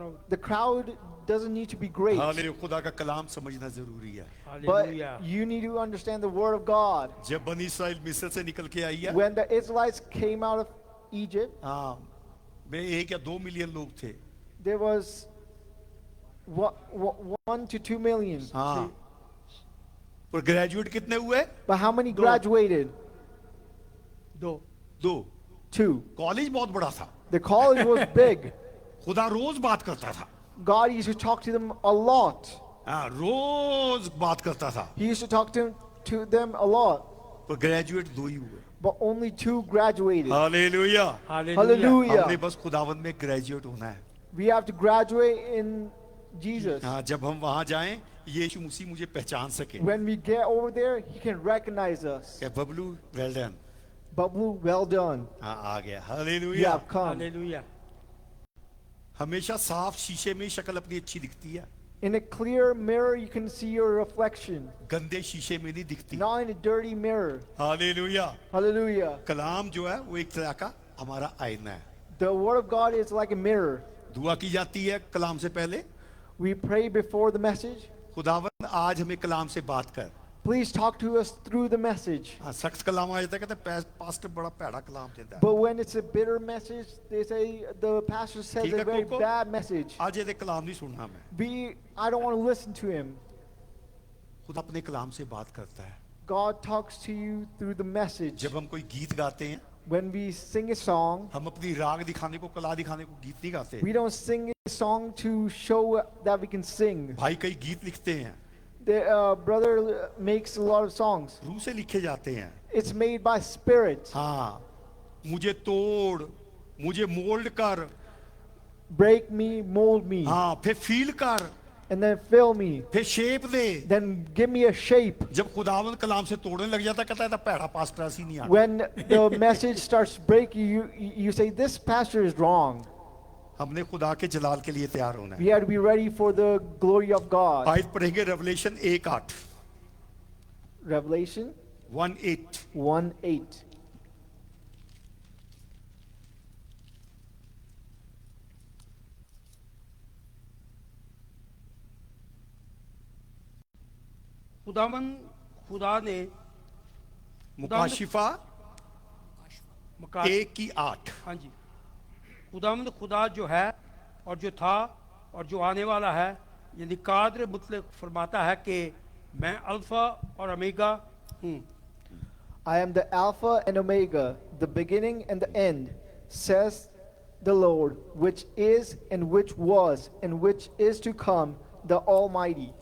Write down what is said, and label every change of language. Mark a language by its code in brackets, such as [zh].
[en] The crowd doesn't need to be great. [hi] Hallelujah, खुदा का कलाम समझना जरूरी है। [en] But [hi] hallelujah. [en] you need to understand the word of God. [hi] जब बनी इस्राइल मिस्र से निकल के आई है, [en] When the Israelites came out of Egypt, [hi] हाँ, में 1 या 2 मिलियन लोग थे। [en] there was 1 to 2 million. [hi] हाँ, और ग्रेजुएट कितने हुए? [en] But how many graduated? [hi] 2 2। [en] 2. [hi] College बहुत बड़ा था। [en] The college was big. [hi] खुदा रोज बात करता था। [en] God used to talk to them a lot. [hi] हाँ, रोज बात करता था। [en] He used to talk to them a lot. [hi] पर ग्रेजुएट 2 ही हुए। But only 2 graduated. Hallelujah. Hallelujah. [en] Hallelujah. [hi] हमने बस खुदावन में ग्रेजुएट होना है। [en] We have to graduate in Jesus. [hi] हाँ, जब हम वहां जाएं यीशु मसीह मुझे पहचान सके। [en] When we get over there, He can recognize us. क्या Bablu, well done. Bablu, well done. [hi] हाँ, आ गया। [en] You [hi] hallelujah. [en] have come. [hi] Hallelujah. हमेशा साफ शीशे में शक्ल अपनी अच्छी दिखती है, [en] In a clear mirror, you can see your reflection. [hi] गंदे शीशे में नहीं दिखती। [en] Not in a dirty mirror. [hi] Hallelujah. [en] Hallelujah. [hi] कलाम जो है वो एक तरह का हमारा आईना है। [en] The word of God is like a mirror. [hi] दुआ की जाती है कलाम से पहले, [en] We pray before the message. [hi] खुदावन आज हमें कलाम से बात कर। [en] Please talk to us through the message. [hi] हाँ, सख्त कलाम आ जाता है, कहते हैं पास्टर बड़ा भैड़ा कलाम देता है। [en] But when it's a bitter message, they say the pastor says [hi] ठीक [en] a [hi] है, [en] very कोको? bad message. [hi] आज ये कलाम नहीं सुनना मैं। [en] I don't want to listen to him. [hi] खुदा अपने कलाम से बात करता है। [en] God talks to you through the message. [hi] जब हम कोई गीत गाते हैं, [en] When we sing a song, [hi] हम अपनी राग दिखाने को, कला दिखाने को गीत नहीं गाते। [en] we don't sing a song to show that we can sing. [hi] भाई कई गीत लिखते हैं, [en] The brother makes a lot of songs. [hi] रूह से लिखे जाते हैं। [en] It's made by spirit. [hi] हाँ, मुझे तोड़, मुझे मोल्ड कर, [en] Break me, mold me, [hi] हाँ, फिर फील कर, [en] and then fill me. [hi] फिर shape दे। [en] Then give me a shape. [hi] जब खुदावन कलाम से तोड़ने लग जाता, कहता है भैड़ा पास्टर ऐसी नहीं आता। [en] When the message starts breaking, you say, this pastor is wrong. [hi] हमने खुदा के जलाल के लिए तैयार होना [en] We [hi] है। [en] have to be ready for the glory of God. [hi] आयत पढ़ेंगे रेवलेशन 1:8। [en] Revelation 1:8. 1:8. [hi] खुदावन खुदा ने मुकाशिफा मका [en] 1:8. [hi] हाँ जी, खुदावंद खुदा जो है और जो था और जो आने वाला है, यानी कादर मुतलक फरमाता है कि मैं अल्फा और ओमेगा हूँ। [en] I am the Alpha and Omega, the beginning and the end, says the Lord, which is and which was and which is to come, the Almighty.